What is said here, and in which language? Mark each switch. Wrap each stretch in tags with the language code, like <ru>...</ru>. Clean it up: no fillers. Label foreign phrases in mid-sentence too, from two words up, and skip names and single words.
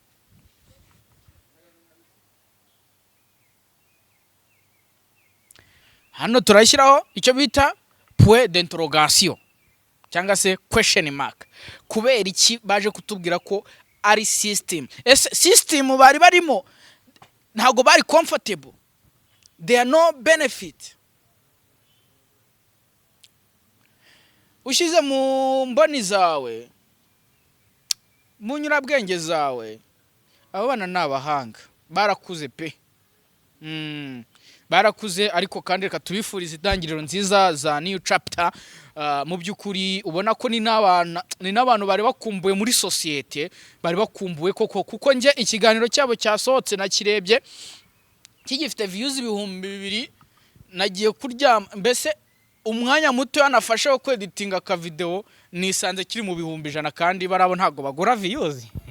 <rw>Hano turashyiraho icyo bita</rw> <fr>point d'interrogation</fr> <rw>cyangwa se</rw> <en>question mark.</en> <rw>Kubera iki baje kutubwira ko ari system? System bari barimo ntago bari comfortable,</rw> <en>there are no benefit.</en> <rw>Ushize mu mboni zawe, mu nyurabwenge zawe, aba bana n'abahanga, barakuze pe. Barakuze, ariko kandi reka tubifurize itangiriro nziza za</rw> <en>new chapter.</en> <rw>Mu by'ukuri ubona ko ni n'abantu bari bakumbuye muri societe, bari bakumbuye koko, kuko nje ikiganiro cyabo cyasohotse nakirebye kigifite views 2000, nagiye kuryama, mbese umwanya muto yanafashe wo kweditinga ka video nisanze kiri mu 100,000, kandi barabo ntago bagura views.</rw>